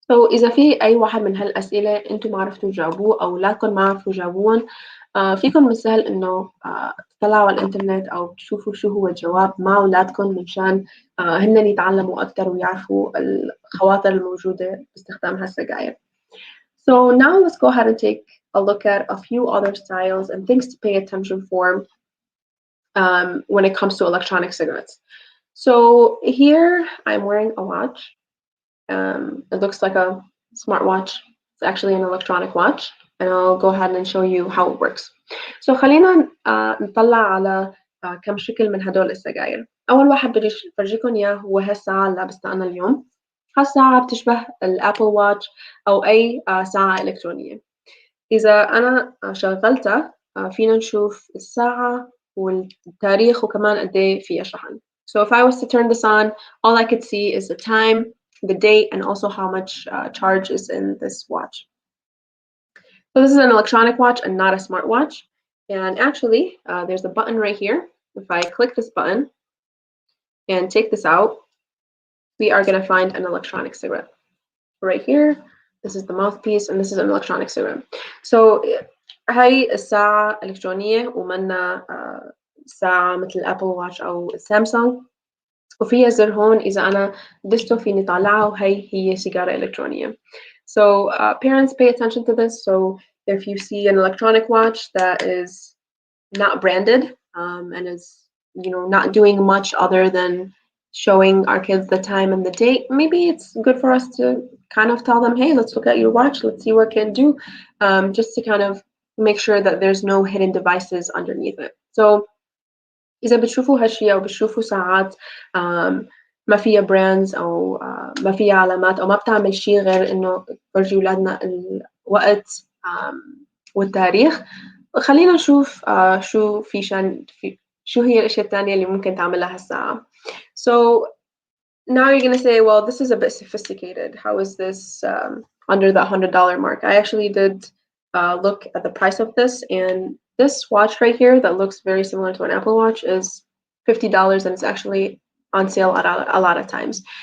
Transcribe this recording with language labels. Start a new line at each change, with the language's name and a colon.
Arabic: إذا في أي واحد من هالأسئلة أنتم ما عرفتوا تجاوبوه أو أولادكم ما عرفوا جاوبوهم، فيكم من السهل إنه تطلعوا على الإنترنت أو تشوفوا شو هو الجواب مع أولادكم منشان هن يتعلموا أكثر ويعرفوا الخواطر الموجودة باستخدام هالسجاير.
English: So now let's go ahead and take a look at a few other styles and things to pay attention for when it comes to electronic cigarettes. So here I'm wearing a watch. It looks like a smartwatch. It's actually an electronic watch, and I'll go ahead and show you how it works.
Arabic: So خلينا نطلع على كم شكل من هدول السجاير. أول واحد بدي أفرجيكم إياه هو هالساعة اللي لابستها أنا اليوم. هالساعة بتشبه الأبل واتش أو أي ساعة إلكترونية. إذا أنا شغلتها فينا نشوف الساعة والتاريخ وكمان قد إيه فيها شحن.
English: So if I was to turn this on, all I could see is the time, the date, and also how much charge is in this watch. So this is an electronic watch and not a smartwatch. And actually, there's a button right here. If I click this button and take this out, we are going to find an electronic cigarette. Right here, this is the mouthpiece, and this is an electronic cigarette.
Arabic: So هاي الساعة إلكترونية ومنا ساعة مثل الأبل واتش أو السامسونج، وفيها زر هون إذا أنا دسته فيني طالعها، وهي هي سيجارة إلكترونية.
English: So parents, pay attention to this. So if you see an electronic watch that is not branded and is not doing much other than showing our kids the time and the date, maybe it's good for us to kind of tell them, hey, let's look at your watch, let's see what it can do, just to kind of make sure that there's no hidden devices underneath it.
Arabic: So إذا بتشوفوا هالشيء أو بتشوفوا ساعات ما فيها براندز أو ما فيها علامات أو ما بتعمل شيء غير إنه تفرجي أولادنا الوقت والتاريخ، خلينا نشوف شو هي الأشياء الثانية اللي ممكن تعملها هالساعة.
English: So now you're gonna say, well, this is a bit sophisticated. How is this under the $100 mark? I actually did look at the price of this, and this watch right here that looks very similar to an Apple Watch is $50, and it's actually on sale a lot of times.